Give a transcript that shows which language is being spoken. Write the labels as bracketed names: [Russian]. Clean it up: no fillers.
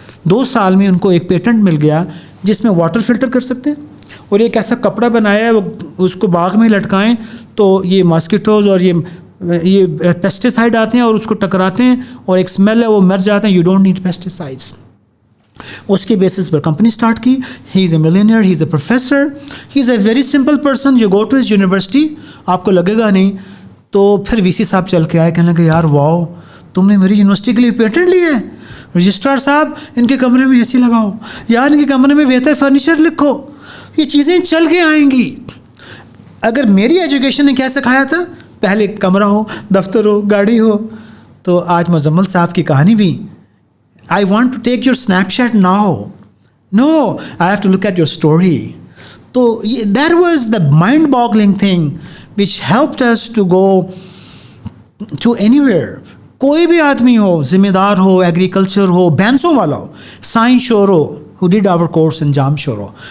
[Urdu] 2 سال میں ان کو ایک پیٹنٹ مل گیا جس میں واٹر فلٹر کر سکتے ہیں, اور ایک ایسا کپڑا بنایا ہے وہ اس کو باغ میں لٹکائیں تو یہ ماسکیٹوز اور یہ پیسٹیسائڈ آتے ہیں اور اس کو ٹکراتے ہیں اور ایک اسمیل ہے, وہ مر جاتے ہیں. [English] You don't need pesticides. [Urdu] اس کے بیسس پر کمپنی اسٹارٹ کی. [English] He is a millionaire, he is a professor, he is a very simple person. You go to his university, [Urdu] آپ کو لگے گا نہیں. تو پھر VC صاحب چل کے آئے, کہنے لگے یار واؤ, تم نے میری یونیورسٹی کے لیے پیٹنٹ لیا ہے. رجسٹرار صاحب ان کے کمرے میں AC لگاؤ, یار ان کے کمرے میں بہتر فرنیچر لکھو. یہ چیزیں چل کے آئیں گی. اگر میری ایجوکیشن نے کیا سکھایا تھا, پہلے کمرہ ہو, دفتر ہو, گاڑی ہو. تو آج مزمل صاحب کی کہانی بھی, [English] I want to take your snapshot now. No, I have to look at your story. So that was the mind-boggling thing which helped us to go to anywhere. [Urdu] کوئی بھی آدمی ہو, ذمہ دار ہو, ایگریکلچر ہو, بینسوں والا ہو, سائنس شور ہو, [English] who did our course in Jamshoro.